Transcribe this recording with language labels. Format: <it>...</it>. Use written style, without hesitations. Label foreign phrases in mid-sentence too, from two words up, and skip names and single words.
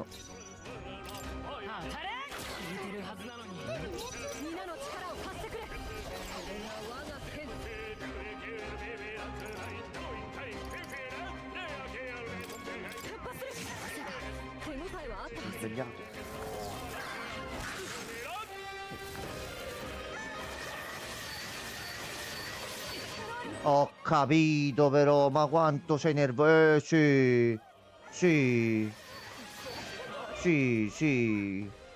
<ja>当たれ聞いてるはずなのに皆の力を貸してくれこれが我が剣突破する手応えはあったはず</ja> <it>Svegliato. Ho capito però, ma quanto sei nervoso? Sì, sì, sì, sì.</it>